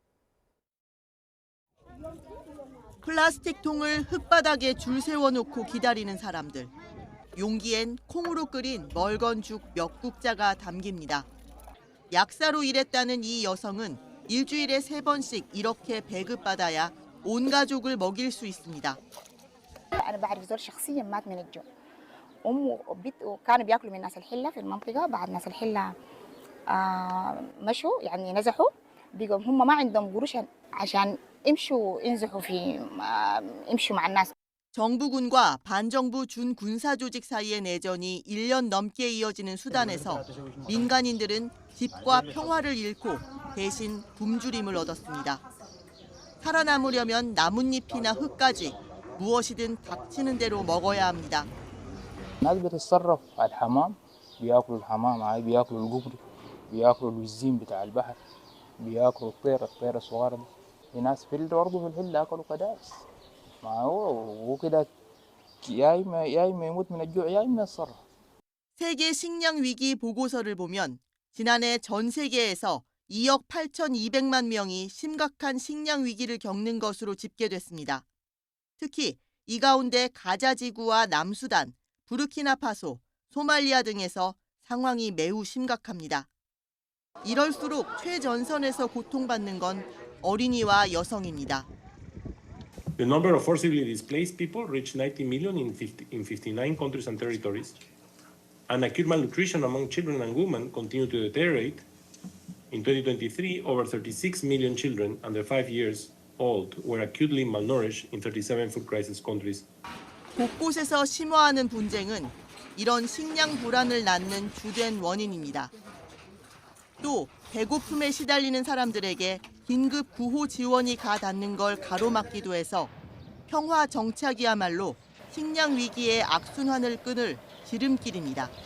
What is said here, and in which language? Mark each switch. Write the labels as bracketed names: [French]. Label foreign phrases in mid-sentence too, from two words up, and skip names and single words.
[Korean] 플라스틱 통을 흙바닥에 줄 세워놓고 기다리는 사람들. 용기엔 콩으로 끓인 멀건죽 몇 국자가 담깁니다. 약사로 일했다는 이 여성은 일주일에 3번씩 이렇게 배급받아야 온 가족을 먹일 수 있습니다. [Arabic] أنا بعرف زول شخصيا مات من الجوع. أمه وبيته كانوا بياكلوا من ناس الحلة في المنطقة، بعد ناس الحلة مشوا يعني نزحوا، بقوا هم ما عندهم قروش عشان يمشوا ينزحوا يمشوا مع الناس. [Korean] 정부군과 반정부 준군사 조직 사이의 내전이 1년 넘게 이어지는 수단에서 민간인들은 집과 평화를 잃고 대신 굶주림을 얻었습니다. 살아남으려면 나뭇잎이나 흙까지 무엇이든 닥치는 대로 먹어야 합니다. [Arabic] الناس بتتصرف على الحمام بياكلوا الحمام عادي بياكلوا القبري بياكلوا الوزين بتاع البحر بياكلوا الطير الصغيرة دي. في ناس برضه في الحلة أكلوا كدائس ما هو كده يا إما يموت من الجوع يا إما يتصرف. [Korean] 세계 식량 위기 보고서를 보면 지난해 전 세계에서 2억 8,200만 명이 심각한 식량 위기를 겪는 것으로 집계됐습니다. 특히 이 가운데 가자 지구와 남수단, 부르키나파소, 소말리아 등에서 상황이 매우 심각합니다. 이럴수록 최전선에서 고통받는 건 어린이와 여성입니다. [English] The number of forcibly displaced people reached 90 million in 59 countries and territories. And acute malnutrition among children and women continued to deteriorate. In 2023, over 36 million children under 5 years old were acutely malnourished in 37 food crisis countries. [Korean] 곳곳에서 심화하는 분쟁은 이런 식량 불안을 낳는 주된 원인입니다. 또 배고픔에 시달리는 사람들에게 긴급 구호 지원이 가닿는 걸 가로막기도 해서 평화 정착이야말로 식량 위기의 악순환을 끊을 지름길입니다.